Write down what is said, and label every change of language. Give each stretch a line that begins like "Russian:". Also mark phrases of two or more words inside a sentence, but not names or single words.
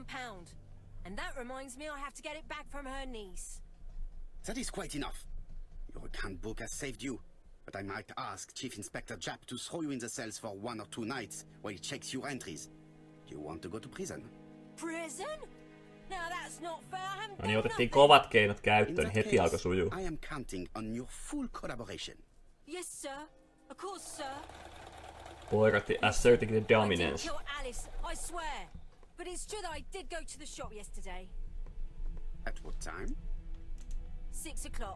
English: And that reminds me I have to get it back from her niece. That is quite enough. Your account book has saved you, but I might ask Chief Inspector Japp to throw you in the cells for 1 or 2 nights while he checks your entries. Do you want to go to prison? Prison? Now that's not fair. I haven't
Finnish: No niin,
English: done
Finnish: otettiin
English: nothing.
Finnish: kovat keinot
English: In
Finnish: käyttöön,
English: that
Finnish: heti alkoi
English: case,
Finnish: sujuu.
English: I am counting on your full collaboration. Yes, sir. Of course, sir. Poirot asserting the I didn't dominance. kill Alice, I swear. But it's true that I did go to the shop yesterday. At what time? 6 o'clock.